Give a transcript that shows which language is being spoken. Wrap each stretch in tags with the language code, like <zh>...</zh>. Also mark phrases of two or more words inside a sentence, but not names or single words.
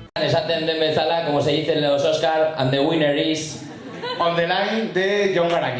<eu>esaten den bezala,</eu> <es>como se dice en los Oscar,</es> <en>and the winner is...</en> <es>On the Line de Jon Garaño.</es>